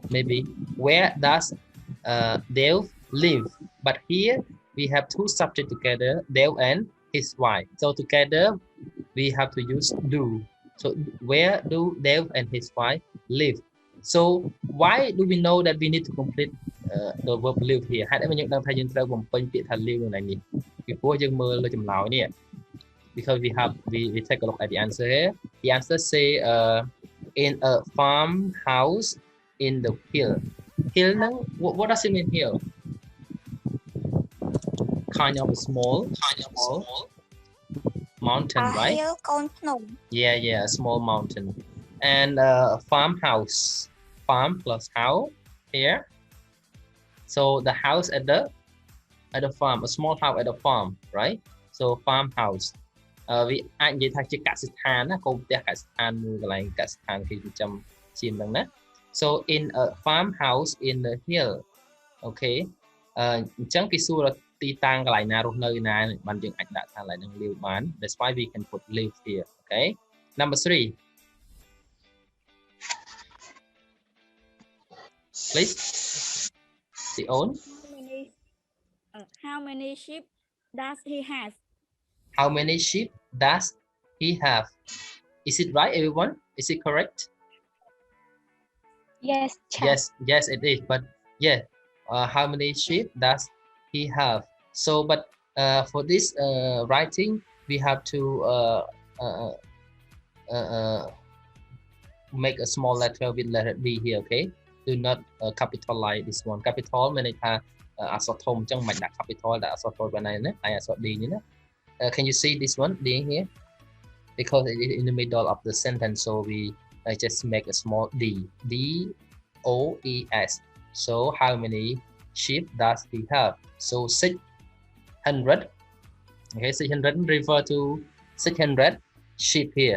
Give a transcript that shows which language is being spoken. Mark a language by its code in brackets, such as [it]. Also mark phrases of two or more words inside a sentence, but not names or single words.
[en] Maybe where does Dale live? But here we have two subjects together, Dale and his wife. So together we have to use do. So where do Dale and his wife live? So why do we know that we need to complete the verb live here? [km] ហេតុអីយើងដឹងថាយើងត្រូវបំពេញពាក្យថា live នៅនេះពីព្រោះយើងមើលលើចម្លើយនេះ [en] because we take a look at the answer here. The answer say in a farmhouse in the hill. Hill, what does it mean hill? Kind of a small mountain, right? Hill con nung. Yeah, a small mountain. And farmhouse, farm plus house here. So the house at the farm, a small house at the farm, right? So farmhouse. [km] វាអាចនិយាយថាជាកសិដ្ឋានណាកូនផ្ទះកសិដ្ឋានមួយកន្លែងកសិដ្ឋានគេចិញ្ចឹមជៀនហ្នឹងណា [en] So in a farmhouse in the hill. [km] Okay. អញ្ចឹងគេសួរទីតាំងកន្លែងណារស់នៅណាបានយើងអាចដាក់ថាកន្លែងហ្នឹង live បាន [en] That's why we can put live here. [km] Okay. [en] Number 3. Please. The own. How many sheep does he have? How many sheep does he have? Is it right, everyone? Is it correct? Yes. Yes, it is. But yeah, how many sheep does he have? So, but for this writing, we have to make a small letter with letter D here. Okay, do not capitalize this one. [km] Capital មានន័យថាអក្សរធំអញ្ចឹងមិនដាក់ capital ដាក់អក្សរតូចបានណាហើយអក្សរ D នេះណា [en] Can you see this one D here? Because it is in the middle of the sentence, so we just make a small D. D O E S. So how many sheep does he have? So 600. Okay, 600 refer to 600 sheep here.